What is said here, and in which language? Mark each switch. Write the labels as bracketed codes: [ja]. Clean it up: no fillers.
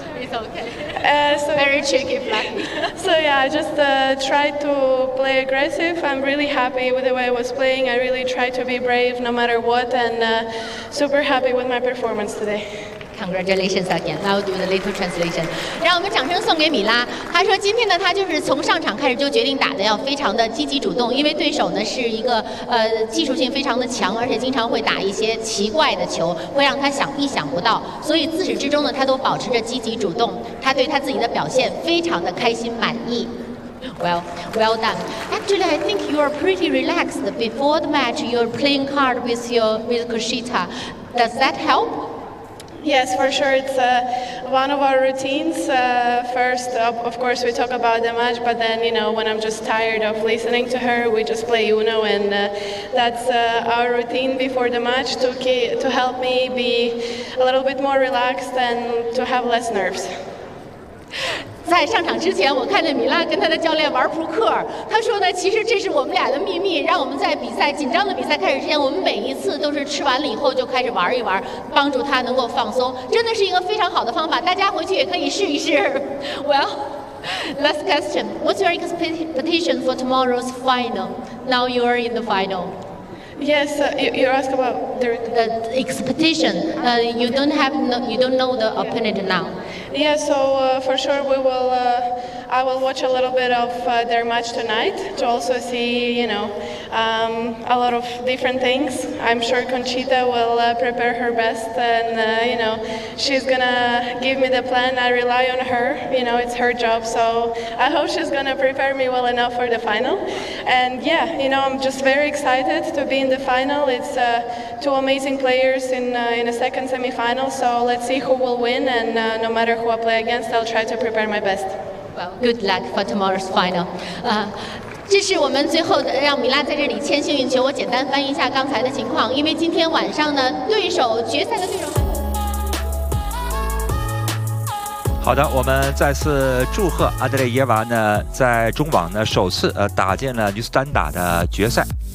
[en] It's okay. So, very tricky play. So yeah, I just tried to play aggressive. I'm really happy with the way I was playing. I really tried to be brave no matter what, and super happy with my performance today. Congratulations again. I'll do the little translation. [zh] 让我们掌声送给米拉。他说今天呢，他就是从上场开始就决定打得要非常的积极主动，因为对手呢是一个技术性非常的强，而且经常会打一些奇怪的球，会让他想意想不到。所以自始至终呢，他都保持着积极主动。他对他自己的表现非常的开心满意。 [en] Well, well done. Actually, I think you are pretty relaxed before the match. You're playing hard with Koshita. Does that help? Yes, for sure. It's one of our routines. First, of course, we talk about the match, but then, you know, when I'm just tired of listening to her, we just play Uno, and that's our routine before the match to help me be a little bit more relaxed and to have less nerves. [zh] 在上场之前，我看见米拉跟他的教练玩扑克。他说呢，其实这是我们俩的秘密，让我们在比赛紧张的比赛开始之前，我们每一次都是吃完了以后就开始玩一玩，帮助他能够放松，真的是一个非常好的方法，大家回去也可以试一试。 [en] Well, last question. What's your expectation for tomorrow's final? Now you are in the final. Yes, you asked about the expectation. You don't know the opponent now. Yeah, so for sure we will. I will watch a little bit of their match tonight to also see, you know, a lot of different things. I'm sure Conchita will prepare her best, and you know, she's gonna give me the plan. I rely on her. You know, it's her job. So I hope she's gonna prepare me well enough for the final. And yeah, you know, I'm just very excited to be. In the final, it's two amazing players in a second semifinal. So let's see who will win. And no matter who I play against, I'll try to prepare my best. Well, good luck for tomorrow's final. [zh] 这是我们最后的让米拉在这里签幸运球。我简单翻译一下刚才的情况，因为今天晚上呢，对手决赛的对手。好的，我们再次祝贺安德烈耶娃呢，在中网呢首次打进了女子单打的决赛。